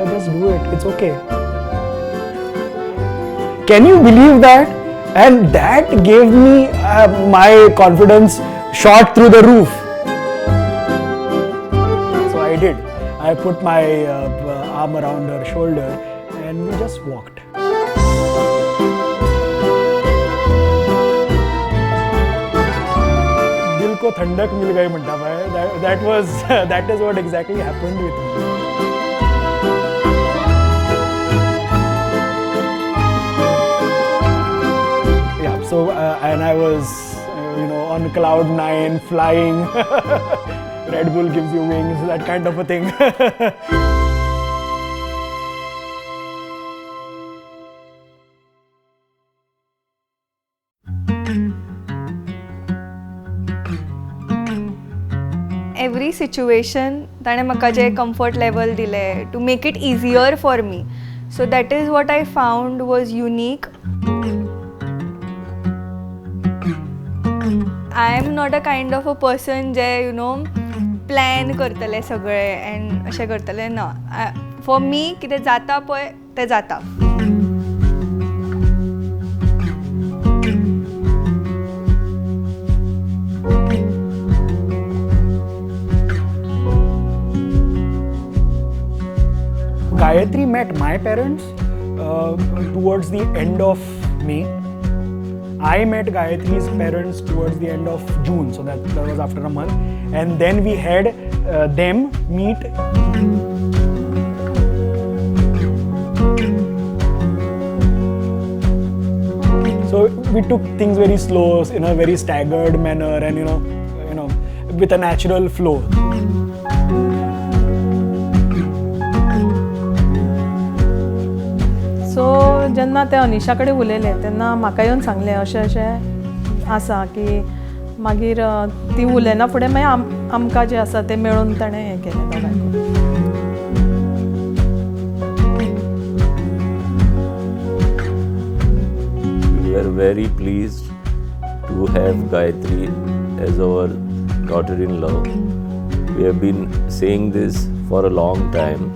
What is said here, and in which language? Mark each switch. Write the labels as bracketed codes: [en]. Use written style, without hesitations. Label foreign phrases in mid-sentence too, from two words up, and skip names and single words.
[en] Just do it. It's okay." Can you believe that? And that gave me my confidence shot through the roof. So I did. I put my arm around her shoulder and we just walked. [hi] दिल को ठंडक मिल गई म्हणता भाई. [en] That is what exactly happened with me. Yeah, so and I was on cloud 9 flying. Red Bull gives you wings, that kind of a thing. Every situation [kok] ताणे म्हाका जे [en] comfort level दिले to make it easier for me. So that is what I found was unique. I am not a kind of a person [kok] जे plan करतले सगळे [en] and [kok] अशें करतले ना. [en] For me [kok] कितें जाता पळय तें जाता. [en] Gayatri met my parents towards the end of May. I met Gayatri's parents towards the end of June, so that was after a month. And then we had them meet. So we took things very slow, in a very staggered manner, and with a natural flow. [kok] सो जेन्ना ते अनिशा कडेन उलयले तेन्ना म्हाका येवन सांगलें अशें आसा की मागीर ती उलयना फुडें मागीर आमकां जें आसा तें मेळून ताणें हें केलें दोगांयकूय. [en] We were very pleased to have Gayatri as our daughter-in-law. We have been saying this for a long time.